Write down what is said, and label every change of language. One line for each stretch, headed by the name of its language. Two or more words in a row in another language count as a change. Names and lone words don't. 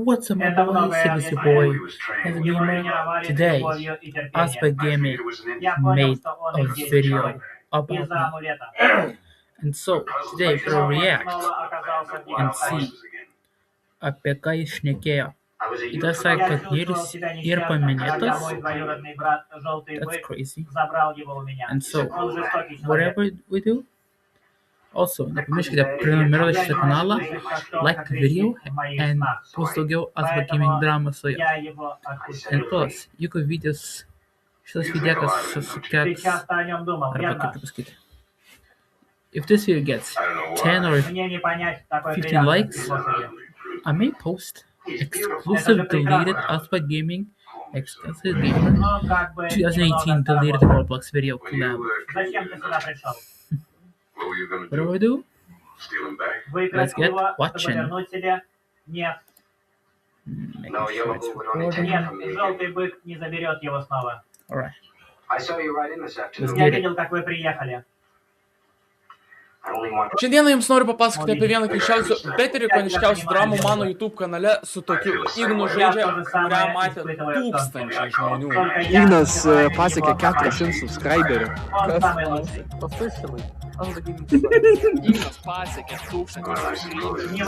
English: What's up, my boys? It is your boy, Heavy Gamer. Today, Aspect Gaming made a video about me. And so, today we're gonna react and see
Lithuanian: apie ką jis šnekėjo. Ida sakė, kad Niris ir paminėtas.
English: That's crazy. And so, whatever we do, also,
Lithuanian: nepamirškite prenumeruoti šitą kanalą,
English: like the video, and
Lithuanian: bus daugiau Aspect Gaming drama su juo.
English: And plus,
Lithuanian: jeigu šitas videokas sukels, arba kaip čia pasakyti,
English: if this video gets 10 or 15 likes, I may post exclusive deleted Aspect Gaming Extensive Gamer 2018 deleted Roblox video collab. What do we do? Let's get watching. Making sure it's recording. Alright. Let's get it.
Lithuanian: Šiandieną jums noriu papasakoti apie vieną keisčiausių, bet ir ikoniškiausių dramų mano YouTube kanale su tokiu Ignu žaidžia, kurią matė tūkstančiai žmonių. Ignas pasiekė 400 subscriberių. Ignas pasiekė 1000 subscriberių.